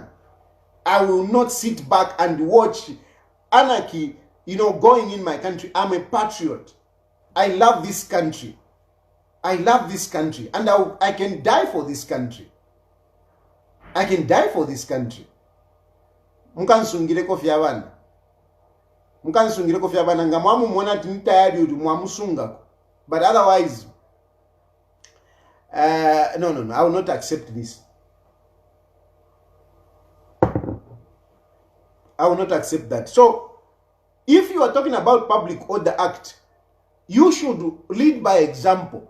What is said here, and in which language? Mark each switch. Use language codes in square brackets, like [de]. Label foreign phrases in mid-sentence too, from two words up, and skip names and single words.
[en] I will not sit back and watch anarchy, going in my country. I'm a patriot. I love this country. I love this country. And I can die for this country. I can die for this country. [bem] Mukansungire kofi abana. Mukansungire kofi abana nga mwamu mwona ati Tayali udu mwamusunga. [en] But otherwise, no. I will not accept this. I will not accept that. So, if you are talking about Public Order Act, you should lead by example.